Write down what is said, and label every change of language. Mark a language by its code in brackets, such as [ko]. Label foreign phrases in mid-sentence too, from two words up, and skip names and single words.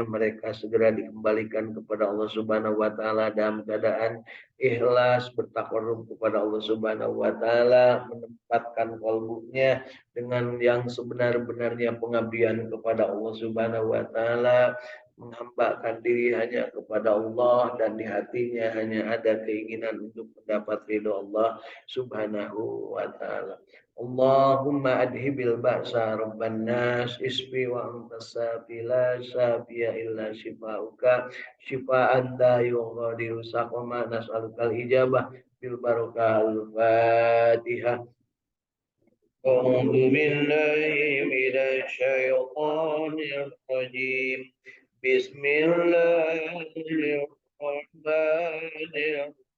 [id] Mereka segera dikembalikan kepada Allah [ar] سبحانه وتعالى [id] dalam keadaan ikhlas, bertakarrub kepada Allah [ar] سبحانه وتعالى, [id] menempatkan kalbunya dengan yang sebenar-benarnya pengabdian kepada Allah [ar] سبحانه وتعالى, [id] menghambakan diri hanya kepada Allah dan di hatinya hanya ada keinginan untuk mendapat ridho Allah [ar] سبحانه وتعالى. اللهم أذهب البأس رب الناس اشف وأنت الشافي لا شافي إلا شفاؤك شفاء لا يغادر سقما نسألك الإجابة بالبركة الفاتحة. أعوذ بالله من الشيطان الرجيم بسم الله الرحمن الرحيم